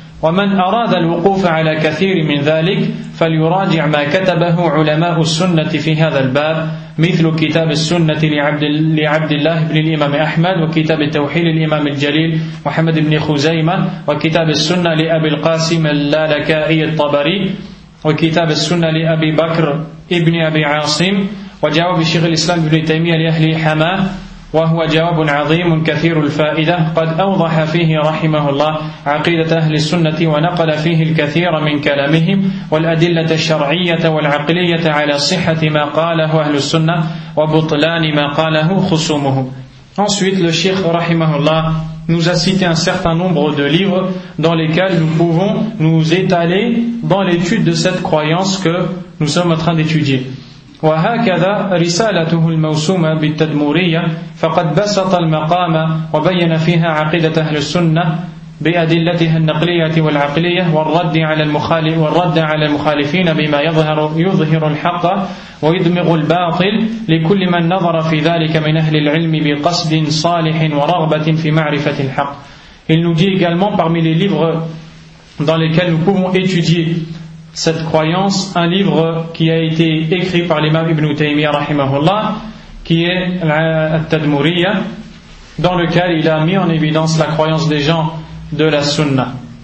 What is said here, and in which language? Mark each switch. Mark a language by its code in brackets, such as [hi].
[ar] ومن أراد الوقوف على كثير من ذلك فليراجع ما كتبه علماء السنة في هذا الباب مثل كتاب السنة لعبد الله بن الإمام أحمد وكتاب التوحيد للإمام الجليل محمد بن خزيمة وكتاب السنة لأبي القاسم اللالكائي الطبري وكتاب السنة لأبي بكر ابن أبي عاصم وجواب شيخ الإسلام بن تيمية لأهل حماة وهو جواب عظيم كثير الفائدة قد أوضح فيه رحمه الله عقيدة أهل السنة ونقل فيه الكثير من كلامهم والأدلة الشرعية والعقلية على صحة ما قاله أهل السنة وبطلان ما قاله خصومهم. [fr] Ensuite, le Cheikh رحمه الله nous a cité un certain nombre de livres dans lesquels nous pouvons nous étaler dans l'étude de cette croyance que nous sommes en train d'étudier. [ar] وهكذا رسالته الموسومة بالتدمورية فقد بسط المقام وبين فيها عقيدة أهل السنة بأدلتها النقلية والعقلية والرد على المخالفين بما يظهر الحق ويدمغ الباطل لكل من نظر في ذلك من أهل العلم بقصد صالح ورغبة في معرفة الحق. [fr] Il nous dit également parmi les livres dans lesquels nous pouvons étudier cette croyance, un livre qui a été écrit par l'imam Ibn Taymiyyah rahimahullah, qui est Al-Tadmuriyya, dans lequel il a mis en évidence la croyance des gens de la sunna.